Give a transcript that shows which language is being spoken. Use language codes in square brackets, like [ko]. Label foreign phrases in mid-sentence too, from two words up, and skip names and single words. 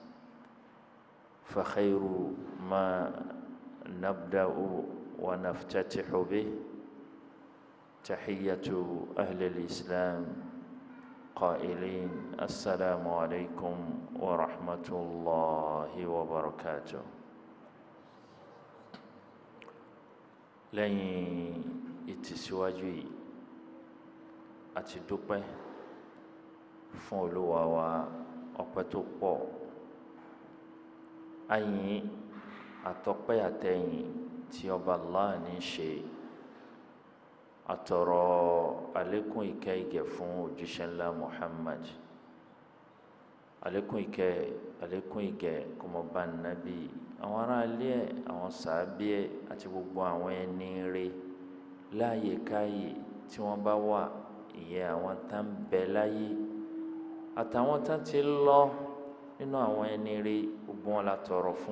[ar] فخير ما نبدأ ونفتتح به تحية أهل الإسلام قائلين: السلام عليكم ورحمة الله وبركاته. [yo] لين ìtẹ̀síwájú àti dúpẹ́ fún Olúwa wa, ọpẹ́ tó pọ̀, àyìn àtọpẹ́ àtẹ̀yìn tí ọba Allah ní ṣe, àtọrọ àlékún ìkẹ́ ìgẹ̀ fún òjíṣẹ́ ńlá Muhammad, àlékún ìkẹ́ àlékún ìgẹ̀ kó máa bá Nábì, àwọn ará ilé ẹ̀, àwọn sàábé ẹ̀ àti gbogbo àwọn ẹni rere láàyè káyè tí wọ́n bá wà, ìyẹn àwọn tá ń bẹ láyé àtàwọn tá ti lọ nínú àwọn ẹni rere, gbogbo wọn la tọrọ fún.